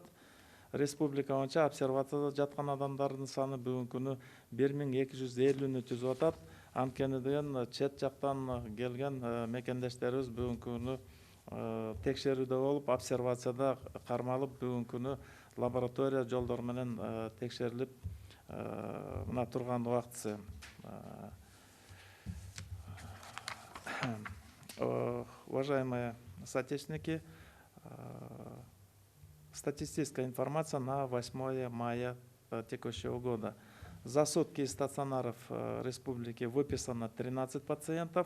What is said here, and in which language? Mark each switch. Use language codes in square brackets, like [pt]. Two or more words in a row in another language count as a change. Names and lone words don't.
[ky] Республика боюнча обсервацияда жаткан адамдардын саны бүгүнкү күнү 1250-нү түзүп атат. Анткени деген чет жактан келген мекендештерибиз бүгүнкү күнү текшерүүдө болуп, обсервацияда кармалып, бүгүнкү күнү лаборатория жолдору менен текшерилип мына турган убактысы. [ru] Уважаемые соотечественники, статистическая информация на 8 мая текущего года. За сутки из стационаров республики выписано 13 пациентов.